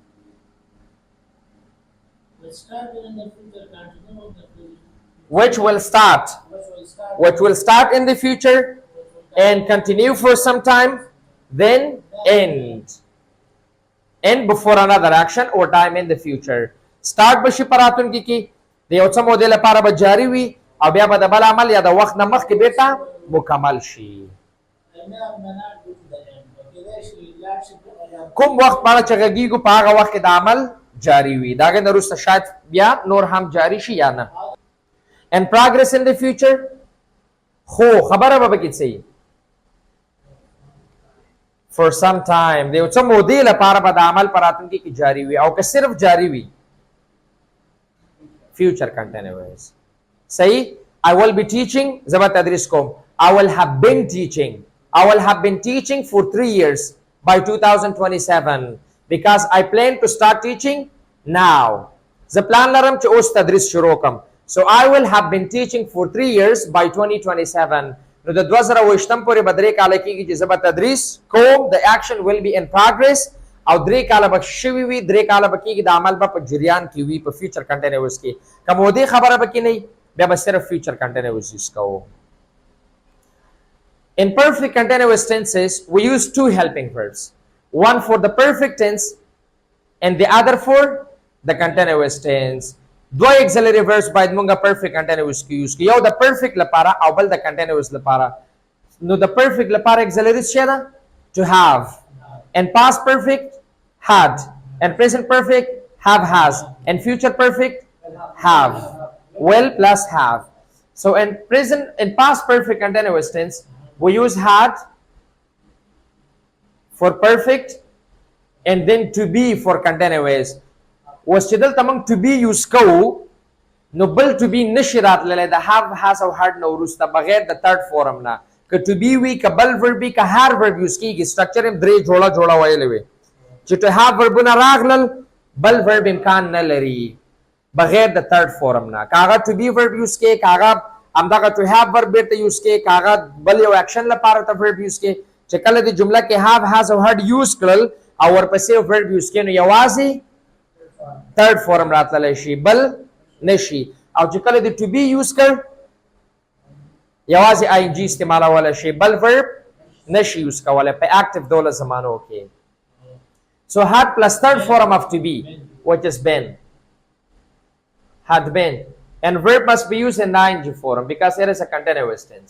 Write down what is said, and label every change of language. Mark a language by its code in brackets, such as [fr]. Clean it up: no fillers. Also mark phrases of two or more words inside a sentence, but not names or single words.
[en] It started in the future, continue in the future, Which will start. which will start Which will start in the future and continue for some time, then end. End before another action or time in the future. [ps] Start بشي پراتون کې د یو څه مودې لپاره به جاری وي او بیا به د بل عمل یا د وخت نه مخکې بیرته مکمل شي. [en] I may or may not go to the end. Okay, there she last [ps] کوم وخت باندې چې غږیږو په هغه وخت کې د عمل جاری وي، دا غږ وروسته شاید بیا نور هم جاری شي یا نه. [en] And progress in the future [ps] خو خبره به پکې څه وي [en] for some time [ps] د یو څه مودې لپاره به د عمل په راتلونکي کې جاری وي او که صرف جاری وي [en] future continuous. [ps] صحیح. [en] I will be teaching [ps] زه به تدریس کوم. [en] I will have been teaching. I will have been teaching for 3 years by 2027 because I plan to start teaching now. [ps] زه پلان لرم چې اوس تدریس شروع کړم. [en] So I will have been teaching for 3 years by 2027. [ps] نو د 2028 پورې به 3 کاله کېږي چې زه به تدریس کوم. [en] The action will be in progress [ps] او 3 کاله به شوي وي، 3 کاله به کېږي، د عمل به په جریان کې وي په [en] future continuous [ps] کې. که مودې خبره به کې نه وي بیا به صرف [en] future continuous [ps] use کوو. [en] In perfect continuous tenses, we use 2 helping verbs. One for the perfect tense and the other for the continuous tense. 2 auxiliary verbs [ps] باید مونږه [en] perfect continuous [ps] کې use کړو. یو د perfect لپاره او بل د continuous لپاره. نو د perfect لپاره auxiliary څه ده؟ [en] To have. And past perfect had. And present perfect have has. And future perfect have. Will plus have. So in past perfect continuous tense, we use had for perfect and then to be for continuous. [ps] Was چې دلته موږ [en] to be [ps] use کوو نو بل to be نشي راتللی د [en] have has [ps] او had نه وروسته بغیر د [en] third form [ps] نه. که [en] to be [ps] وي که بل verb وي که هر verb use کېږي. structure هم 3 جوړه ویلې وي چې [en] to have [ps] verbونه راغلل بل verb امکان نه لري بغیر د [en] third form [ps] نه. که هغه [en] to be verb use [ps] کې، که هغه همدغه [en] to have verb [ps] بیرته use کې، که هغه بل یو action لپاره ته [en] verb use [ps] کې. چې کله د جمله کې [en] have has [ps] او had use کړل او ورپسې [en] verb use [ps] کې نو یوازې [en] third form [ps] راتللی شي بل نشي. او چې کله د [en] to be use [ps] کړ یوازې ing استعمالولی شي بل verb نشي use کولی په active ډوله زمانو کې. [en] So had plus third form of to be which is been. Had been. And verb must be used in the ing form because it is a continuous tense.